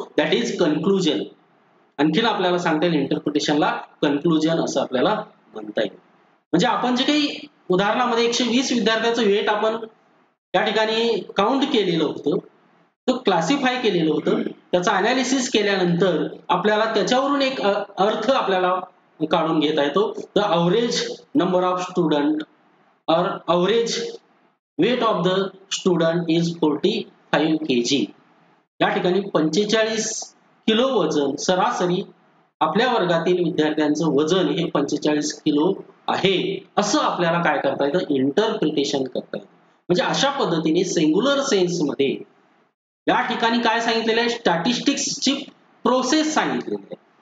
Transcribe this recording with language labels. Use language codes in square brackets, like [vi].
[en] That is conclusion. [mr] आणखीन आपल्याला सांगता येईल इंटरप्रिटेशनला कन्क्लुजन असं आपल्याला म्हणता येईल. म्हणजे आपण जे काही उदाहरणामध्ये 120 विद्यार्थ्यांचं वेट आपण या ठिकाणी काउंट केलेलं होतं, तो क्लासिफाय केलेलं होतं, त्याचा अनालिसिस केल्यानंतर आपल्याला त्याच्यावरून एक अर्थ आपल्याला काढून घेता येतो. [en] The average number of student और average weight of the student is 45 kg. [mr] या ठिकाणी 45 किलो वजन सरासरी आपल्या वर्गातील विद्यार्थ्यांचं वजन हे 45 किलो आहे, असं आपल्याला काय करता येतं, इंटरप्रिटेशन करता येतं. म्हणजे अशा पद्धतीने सिंग्युलर सेन्स मध्ये या ठिकाणी काय सांगितलेलं आहे, स्टॅटिस्टिक्सची प्रोसेस सांगितलेली आहे.